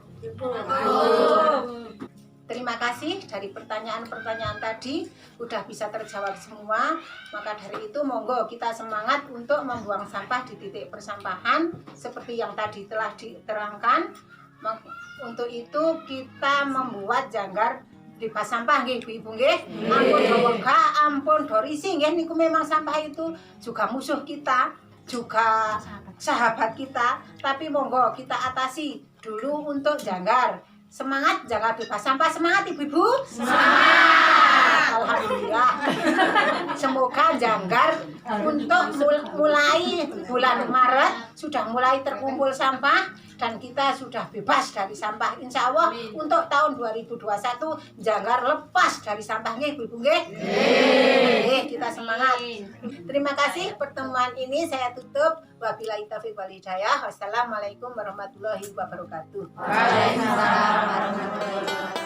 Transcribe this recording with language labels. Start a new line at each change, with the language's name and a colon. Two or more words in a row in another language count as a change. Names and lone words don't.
Indonesian: Terima kasih dari pertanyaan-pertanyaan tadi udah bisa terjawab semua. Maka dari itu monggo kita semangat untuk membuang sampah di titik persampahan seperti yang tadi telah diterangkan. Untuk itu kita membuat janggar bebas sampah nggih Ibu-ibu nggih.
Javanese: Ampun bawangga, ampun dorisi nggih, niku
Indonesian: memang sampah itu juga musuh kita, juga sahabat kita, tapi monggo kita atasi dulu untuk janggar. Semangat jaga bebas sampah. Semangat ibu-ibu. Semangat. Alhamdulillah. Semoga Janggar untuk mulai bulan Maret sudah mulai terkumpul sampah dan kita sudah bebas dari sampah.
Arabic: إن شاء الله
Indonesian: untuk tahun 2021 Janggar lepas dari sampah nggih ibu-ibu nggih. Kita semangat. Terima kasih pertemuan ini saya tutup.
Arabic: وبالله التوفيق والهداية. والسلام عليكم ورحمة الله وبركاته. وعليكم السلام ورحمة الله وبركاته.